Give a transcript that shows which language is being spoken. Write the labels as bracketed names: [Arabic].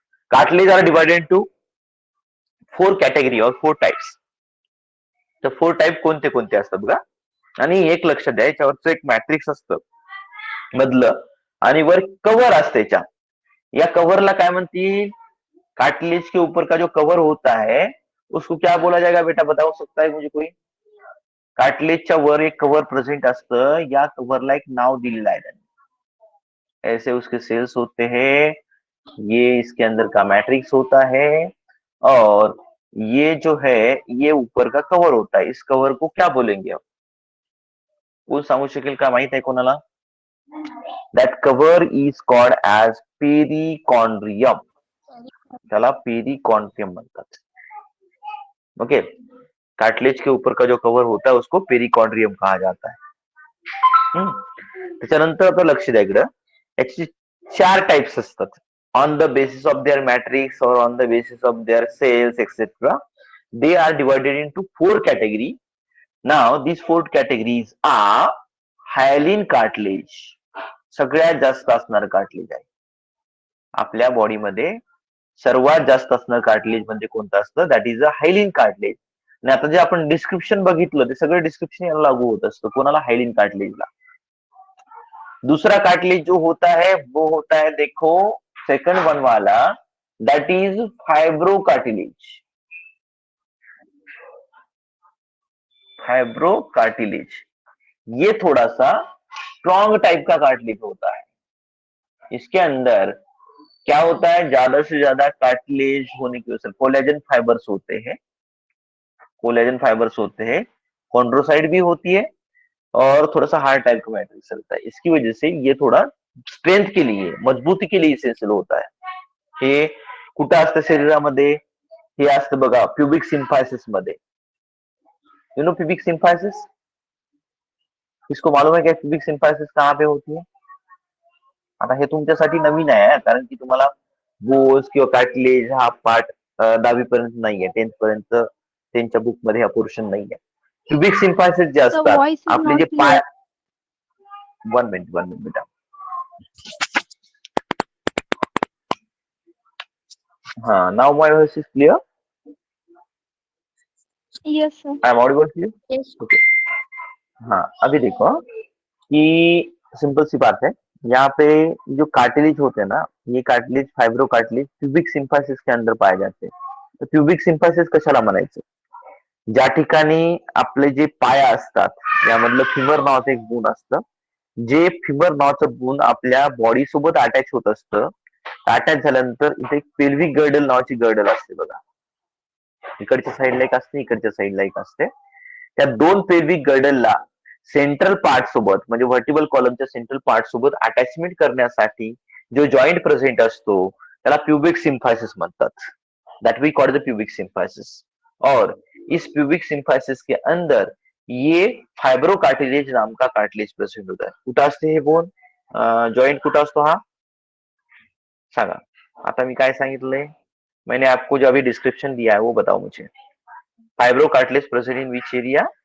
[English] Cartilage are divided to 4 category और 4 types. [Marathi] तर 4 type कोणते कोणते असतात बघा. आणि एक लक्षात द्या, याच्यावरचं एक मॅट्रिक्स असतं मधलं आणि वर कव्हर असते. या कव्हरला काय म्हणतील? [Hindi] कार्टिलेज के ऊपर का जो कवर होता है उसको क्या बोला जाएगा बेटा, बताओ सकता है मुझे कोई? [Marathi] कार्टिलेजच्या वर एक कव्हर प्रेझेंट असतं, या कव्हरला एक नाव दिलेलं आहे त्यांनी. [Hindi] ऐसे उसके सेल्स होते हैं, ये इसके अंदर का मैट्रिक्स होता है और ये जो है ये ऊपर का कवर होता है. इस कवर को क्या बोलेंगे आप? [Marathi] कोण सांगू शकेल का? माहित आहे कोणाला? [English] That cover is called as perichondrium. [Marathi] त्याला पेरिकॉन्ड्रियम म्हणतात. [Hindi] ओके, कार्टिलेज के ऊपर का जो कवर होता है उसको पेरिकॉन्ड्रियम कहा जाता है. [Marathi] त्याच्यानंतर आता लक्ष द्या इकडं, याची 4 टाइप्स असतात. [English] On the basis of their matrix और on the basis of their cells etcetera, they are divided into 4 category. Now these 4 categories are hyaline cartilage. [Marathi] सगळ्यात जास्त असणारं कार्टिलेज आहे आपल्या बॉडीमध्ये. सर्वात जास्त असणारं कार्टिलेज म्हणजे कोणतं असतं? [English] That is a hyaline cartilage. [Marathi] आणि आता जे आपण डिस्क्रिप्शन बघितलं ते सगळं डिस्क्रिप्शन याला लागू होत असतं. कोणाला? हायलिन कार्टिलेजला. [Hindi] दूसरा कार्टिलेज जो होता है वो होता है, देखो सेकंड वन वाला, [English] That is fibrocartilage. [Hindi] Fibro cartilage ये थोड़ा सा स्ट्रॉन्ग टाइप का कार्टिलेज होता है. इसके अंदर क्या होता है? ज्यादा से ज्यादा कार्टिलेज होने की वजह से कोलेजन फाइबर्स होते हैं. कोलेजन फाइबर्स होते हैं, कॉन्ड्रोसाइट भी होती है और थोड़ा सा हार्ड टाइप का मैट्रिक्स चलता है. इसकी वजह से ये थोड़ा स्ट्रेंथ के लिए, मजबूती के लिए इसेन्शियल होता है. [Marathi] हे कुठं असतं शरीरामध्ये? हे असतं बघा प्युबिक सिम्फायसिस मध्ये. [English] You know pubic symphysis? [Hindi] इसको मालूम है क्या प्यूबिक सिम्फाइसिस कहाँ पे होती है? [Marathi] आता हे तुमच्यासाठी नवीन आहे, कारण की तुम्हाला बोन्स किंवा कार्टिलेज हा पार्ट 10वी पर्यंत नाहीये, 10th पर्यंत त्यांच्या बुक मध्ये हा पोर्शन नाहीये. प्यूबिक सिम्फाइसिस जे असतात आपले जे पाय, 1 मिनिट बेटा. [English] हाँ, now my voice is clear? Yes, sir. I am audible to you? Yes. Okay. [Hindi] हाँ, अभी देखो कि सिंपल सी बात है, यहाँ पे जो कार्टिलेज होते हैं ना, ये कार्टिलेज, फाइब्रो कार्टिलेज प्यूबिक सिम्फायसिस के अंदर पाए जाते हैं. [Marathi] तर प्यूबिक सिम्फायसिस कशाला म्हणायचं? ज्या ठिकाणी आपले जे पाय असतात यामधलं फिमर नावाचं एक बोन असतं. जे फिमर नावाचं बोन आपल्या बॉडी सोबत अटॅच होत असतं. अटॅच झाल्यानंतर इथे एक पेल्विक गर्डल नावाची गर्डल असते बघा. इकडच्या साईडला एक असते, इकडच्या साईडला एक असते. त्या 2 पेल्विक गर्डलला सेंट्रल पार्ट सोबत, म्हणजे व्हर्टिबल कॉलमच्या सेंट्रल पार्ट सोबत अटॅचमेंट करण्यासाठी जो जॉइंट प्रेझेंट असतो त्याला प्यूबिक सिम्फायसिस म्हणतात. [English] That we call the pubic symphysis. [Hindi] और इस प्यूबिक सिम्फायसिस के अंदर ये फाइब्रो कार्टिलेज नाम का कार्टिलेज प्रेझेंट होता है. [Marathi] कुठं असते हे बोन? जॉइंट कुठं असतो हा? सांगा. आता मी काय सांगितलंय? [Hindi] मैंने आपको जो अभी डिस्क्रिप्शन दिया है वो बताओ मुझे. [English] Fibrocartilage present in which area?